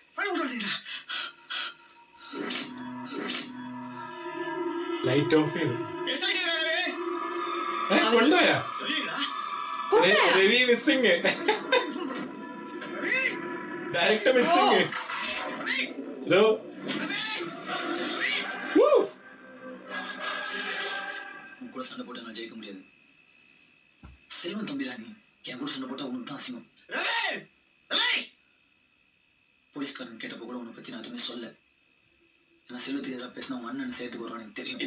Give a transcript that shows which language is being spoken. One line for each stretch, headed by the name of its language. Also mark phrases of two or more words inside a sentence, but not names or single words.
English: light off
Malayalam: ചെയ്തു. കൊണ്ടുപോയാ? രവി മിസ്സിങ്,
English: direct missing.
Malayalam: ഇതോ
Tamil: கூட சண்டை போட்டு நான் ஜெயிக்க முடியாது. செல்வன் தம்பி ராணி என் கூட சண்டை போட்டா உனக்கு தான் அசிங்கம். போலீஸ்காரன் கேட்டப்போ கூட உன்னை பத்தி நான் எதுவுமே சொல்ல. ஏன்னா செல்வத்துக்கு எதிராக பேசினா உன் அண்ணன் சேர்த்துக்கு வருவான் எனக்கு தெரியும்.